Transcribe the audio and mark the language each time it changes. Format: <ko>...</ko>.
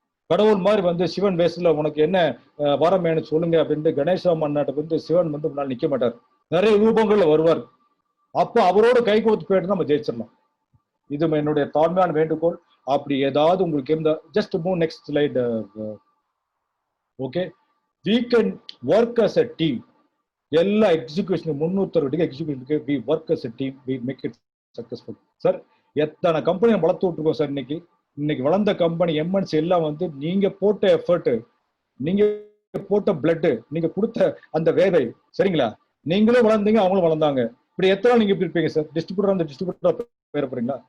<ta>கடவுள் மாதிரி சிவன் வேஷத்துல உனக்கு என்ன வரம் வேணும் சொல்லுங்க அப்படின்ட்டு கணேசராம் அண்ணாட்ட சிவன் முன்னாள் நிக்க மாட்டார், நிறைய ரூபங்கள்ல வருவார். அப்போ அவரோட கை கோத்து போயிட்டு நம்ம ஜெயிச்சிடலாம். இது என்னுடைய தாழ்மையான வேண்டுகோள். அப்படி ஏதாவது உங்களுக்கு இருந்தா</ta> <en>Just move next slide. Okay, we can work as a team.</en> <ta>எல்லா execution 360 எக்ஸிகியூஷனுக்கு</ta> <en>we work as a team, we make it successful.</en> <ta>Sir எத்தனை கம்பெனி வளர்த்து விட்டுருக்கோம் சார். இன்னைக்கு வளர்ந்த கம்பெனி எம்என்சி எல்லாம் நீங்க போட்ட எஃபர்ட், நீங்க போட்ட பிளட், நீங்க கொடுத்த அந்த வேலை, சரிங்களா? நீங்களும் வளர்ந்தீங்க, அவங்களும் வளர்ந்தாங்க. இப்படி எத்தனை நீங்க இப்படி இருப்பீங்க சார்? டிஸ்ட்ரிபியூட்டர் பேர போறீங்களா?</ta>